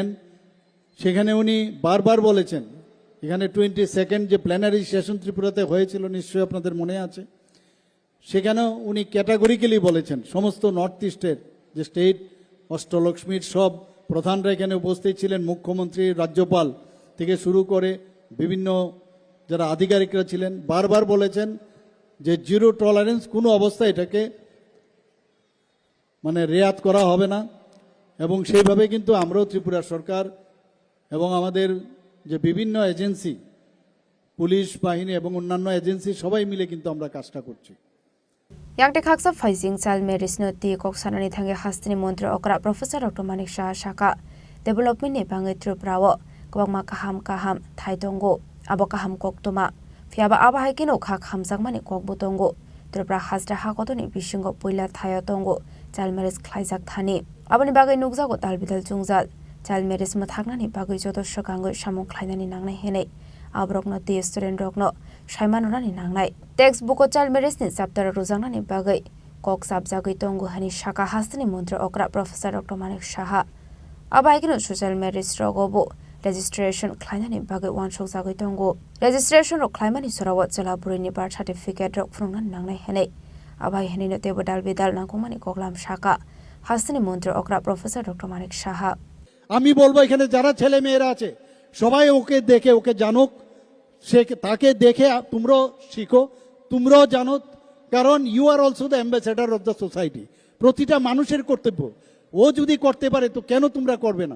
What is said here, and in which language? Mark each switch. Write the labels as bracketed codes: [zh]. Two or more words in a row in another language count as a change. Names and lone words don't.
[bn] সেখানে উনি বারবার বলেছেন, এখানে 22nd যে [en] plenary session [bn] ত্রিপুরাতে হয়েছিল নিশ্চয়ই আপনাদের মনে আছে, সেখানেও উনি ক্যাটাগরিক্যালি বলেছেন সমস্ত নর্থ ইস্টের যে স্টেট অষ্টলক্ষ্মীর সব প্রধানরা এখানে উপস্থিত ছিলেন, মুখ্যমন্ত্রী, রাজ্যপাল থেকে শুরু করে বিভিন্ন যারা আধিকারিকরা ছিলেন, বারবার বলেছেন যে [en] zero tolerance, [bn] কোনো অবস্থায় এটাকে মানে রেয়াত করা হবে না। এবং সেইভাবে কিন্তু আমরাও ত্রিপুরা সরকার এবং আমাদের যে বিভিন্ন এজেন্সি, পুলিশ বাহিনী এবং অন্যান্য এজেন্সি সবাই মিলে কিন্তু আমরা কাজটা করছি। [trp] Yang khaksa faising chal meris no ti kok sanani thange hastini mantri okra Professor Dr. Manik Shah Shaka development ne bangai Tripura kwangma kaham thaitongo abo kaham koktoma fiaba aba haikino khak hamjakmani kokbutongo Tripura hasra hakotoni bisingo poila thayatongo chal meris khlaijak thani aboni bagai nukjago dalbidal jungjal chal meris ma thagnani bagai jodosho gangoi samung khlainani nangnai henei abrokno ti student rokno saimanurani nangnai textbook o [en] child marriage [trp] ni chapter rujangnani bagai kok sabjagoi tongo hani Shaka hastini mantri okra Professor Dr. Manik Shah abaikino [en] social marriage [trp] rogobo registration khlainani bagai wansok jagoi tongo registration ro khlaimani sorawo chelaburi [en] birth certificate [trp] rok phungnani nangnai henei abai henino tebo dalbidal nangkongmani koklam Shaka hastini mantri okra Professor Dr. Manik Shah [bn] আমি বলবো এখানে যারা ছেলে মেয়েরা আছে সবাই ওকে দেখে ওকে জানুক, সে তাকে দেখে তোমরাও শিখো, তোমরাও জানো, কারণ [en] you are also the ambassador of the society. [bn] প্রতিটা মানুষের কর্তব্য, ও যদি করতে পারে তো কেন তোমরা করবে না?